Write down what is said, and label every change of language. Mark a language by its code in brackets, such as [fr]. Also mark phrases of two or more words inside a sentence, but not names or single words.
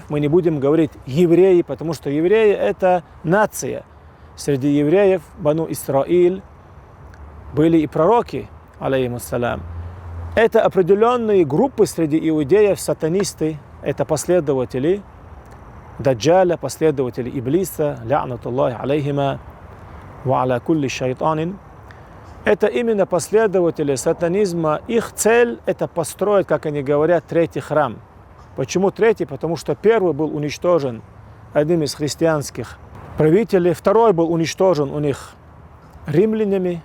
[ru] Мы не будем говорить евреи, потому что евреи это нация. Среди евреев, Бану Исраиль, были и пророки, алейхиссалам. Это определенные группы среди иудеев, сатанисты, это последователи Даджаля, последователи Иблиса, [ar] لعنة الله عليهما وعلى كل شيطان. [ru] Это именно последователи сатанизма. Их цель – это построить, как они говорят, третий храм. Почему третий? Потому что первый был уничтожен одним из христианских правителей, второй был уничтожен у них римлянами.